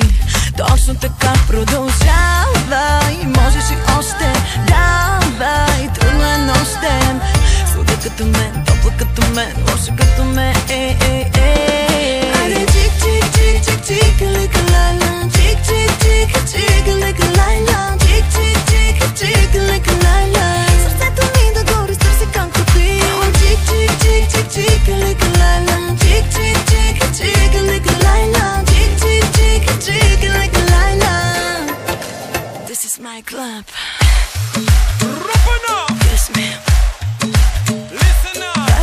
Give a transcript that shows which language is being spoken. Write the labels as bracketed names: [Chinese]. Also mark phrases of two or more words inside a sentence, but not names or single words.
[Bulgarian] Точно така продължава и можеш и още. Давай, трудно е нощем. Слуда като мен, топла като мен, лоша като мен. Айде чик, чик, чик, чик, чик, лика лайла. Чик, чик, чик, чик, лика лайла. Чик, чик, чик, чик, лика лайла. Сърцето ми да го разтърси както ти. Чик, чик, чик, чик, чик, лика лайла. Чик, чик, чик, чик, лика лайла. [English] This is my club. Drop it now. Yes, ma'am. Listen now.